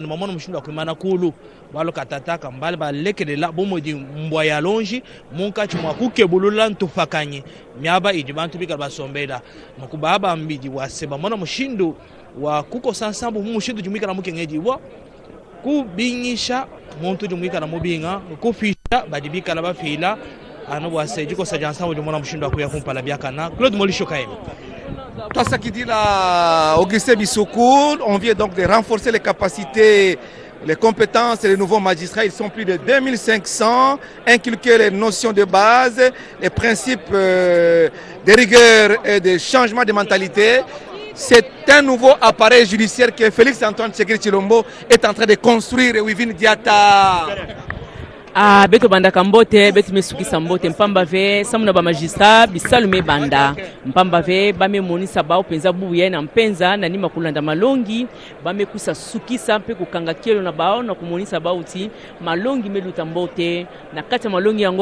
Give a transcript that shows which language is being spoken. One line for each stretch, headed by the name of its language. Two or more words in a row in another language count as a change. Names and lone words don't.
Luba-Katanga: mamono mushindu akwimana kulu balo katataka mbale balekelela bomodi mbwa ya lonji munka chumwa kukebulula ntufakanye myaba idi bantu bikala basombela mukubaba mbidi waseba mona mushindu wa kuko sansambu mushindu jumikala mukengeji wa kubinyisha muntu jumikala mubinga kufisha badibikala bafila ano wasejiko sajansambu jumona mushindu akuya kumpala byakana Claude Molisho Kayembe.
French: Toi, ça qui dit là, Augustin Bissoukou, on vient donc de renforcer les capacités, les compétences et les nouveaux magistrats. Ils sont plus de 2500, inculquer les notions de base, les principes de rigueur et de changement de mentalité. C'est un nouveau appareil judiciaire que Félix Antoine Tshisekedi Tshilombo est en train de construire. Wivin Diata.
Kituba (Democratic Republic of Congo): Beto banda kambote beto mesukisa mbote mpamba ve samuna ba magistrat bisalume banda mpamba ve bame monisa bao penza buye na mpenza na nima kulanda malongi bame kusa sukisa mpe kukanga kielo na bao na kumonisa bao ti malongi meluta mbote na kati malongi yango